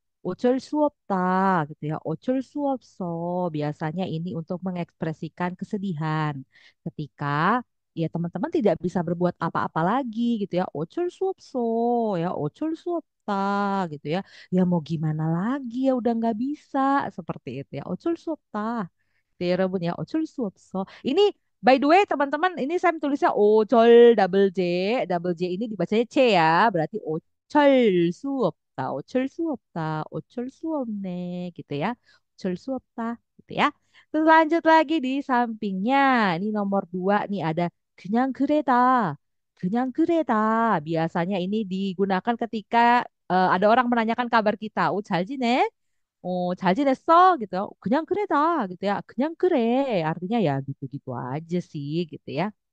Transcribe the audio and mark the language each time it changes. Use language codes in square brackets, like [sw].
[ko] 어쩔 수 없다 gitu ya. 어쩔 수 없어. [id] Biasanya ini untuk mengekspresikan kesedihan ketika ya teman-teman tidak bisa berbuat apa-apa lagi gitu ya. [ko] 어쩔 수 없어 ya. 어쩔 수 없다 gitu ya. [id] Ya mau gimana lagi ya udah nggak bisa seperti itu ya. [ko] 어쩔 수 없다. [id] Gitu ya Rebun ya. [ko] 어쩔 수 없어. [id] Ini [en] by the way [id] teman-teman ini saya tulisnya ojol double J ini dibacanya C ya. [ko] Berarti 어쩔 수 없다. 어쩔 수 없다. 어쩔 수 없네 gitu ya. 어쩔 수 없다 gitu ya. [id] Terus lanjut lagi di sampingnya. Ini nomor 2 nih ada [ko] 그냥 그래다. 그냥 그래다. [id] Biasanya ini digunakan ketika ada orang menanyakan kabar kita. Oh, [ko] 잘 지내? 잘 지냈어? [id] gitu. [ko] 그냥 그래다 gitu ya. 그냥 그래. [id] Artinya ya gitu-gitu aja sih gitu ya.